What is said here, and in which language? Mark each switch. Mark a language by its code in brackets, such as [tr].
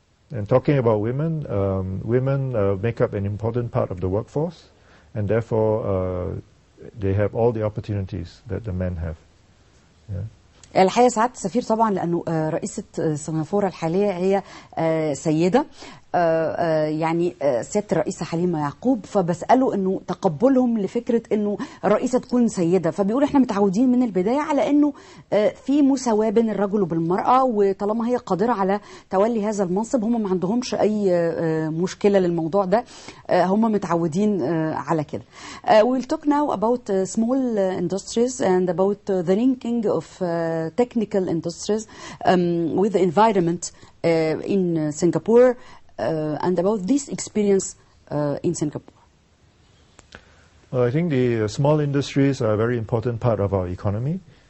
[en] And talking about women, women make up an important part of the workforce, and therefore they have all the opportunities that the men have. Yeah. [ar] الحقيقة سعادة السفير طبعا لأنه رئيسة سنغافورة الحالية هي سيدة، يعني سيادة الرئيسة حليمة يعقوب، فبسأله أنه تقبلهم لفكرة أنه الرئيسة تكون سيدة، فبيقول إحنا متعودين من البداية على أنه في مساواة بين الرجل وبالمرأة، وطالما هي قادرة على تولي هذا المنصب هم ما عندهمش أي مشكلة للموضوع ده، هم متعودين على كده. [en] We'll talk now about small industries and about the linking of technical industries with the environment in Singapore and about this experience in Singapore. Well, I think the small industries are a very important part of our economy.